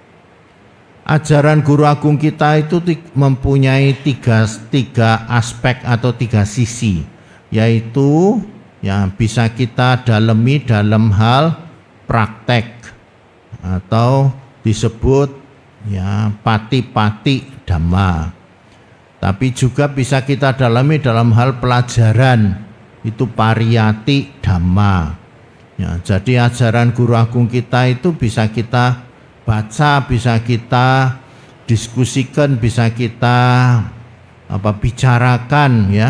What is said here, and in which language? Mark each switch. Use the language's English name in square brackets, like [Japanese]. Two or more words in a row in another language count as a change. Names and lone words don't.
[Indonesian] Ajaran Guru Agung kita itu mempunyai tiga aspek atau tiga sisi, yaitu yang bisa kita dalami dalam hal praktek atau disebut ya [Pali] pati-pati Dhamma. [Indonesian] Tapi juga bisa kita dalami dalam hal pelajaran, itu [Pali] pariyati Dhamma. [Indonesian] Ya, jadi ajaran Guru Agung kita itu bisa kita baca, bisa kita diskusikan, bisa kita bicarakan ya.